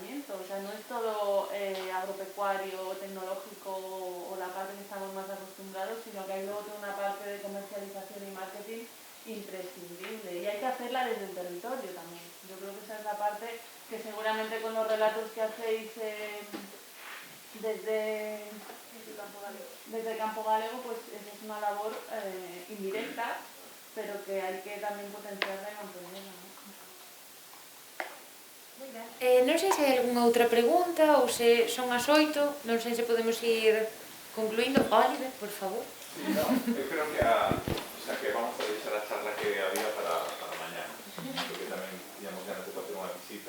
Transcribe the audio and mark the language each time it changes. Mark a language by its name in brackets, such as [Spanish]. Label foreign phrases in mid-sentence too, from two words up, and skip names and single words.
[Spanish] O sea, no es todo agropecuario, tecnológico o la parte que estamos más acostumbrados, sino que hay luego toda una parte de comercialización y marketing imprescindible. Y hay que hacerla desde el territorio también. Yo creo que esa es la parte que seguramente con los relatos que hacéis desde Campo Galego, pues esa es una labor indirecta, pero que [Galician] hai que tamén potenciarla e mantenerla, [Spanish] ¿no? [Galician] Non sei se hai algunha outra pregunta ou se son as 8, non sei se podemos ir concluindo. Oliver, por favor. No, eu creo que que vamos a deixar a charla que había para mañana, porque tamén íamos ganas de facer unha visita.